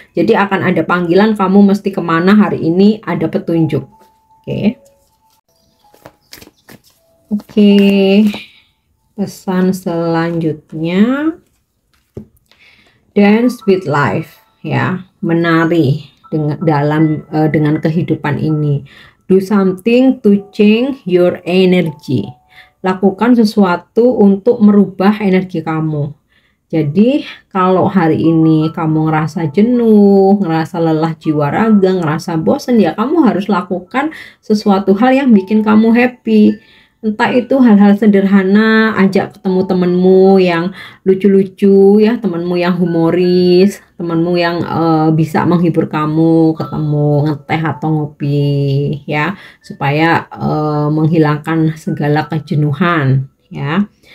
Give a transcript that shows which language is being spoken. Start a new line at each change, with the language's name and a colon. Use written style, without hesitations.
Indonesian: Jadi akan ada panggilan, kamu mesti kemana hari ini, ada petunjuk. Oke. Pesan selanjutnya,
English: dance with life
Indonesian: ya, menari dengan kehidupan ini.
English: Do something to change your energy.
Indonesian: Lakukan sesuatu untuk merubah energi kamu. Jadi kalau hari ini kamu ngerasa jenuh, ngerasa lelah jiwa raga, ngerasa bosan, ya kamu harus lakukan sesuatu hal yang bikin kamu happy. Entah itu hal-hal sederhana, ajak ketemu temenmu yang lucu-lucu ya, temenmu yang humoris, temenmu yang bisa menghibur kamu, ketemu ngeteh atau ngopi ya, supaya menghilangkan segala kejenuhan ya.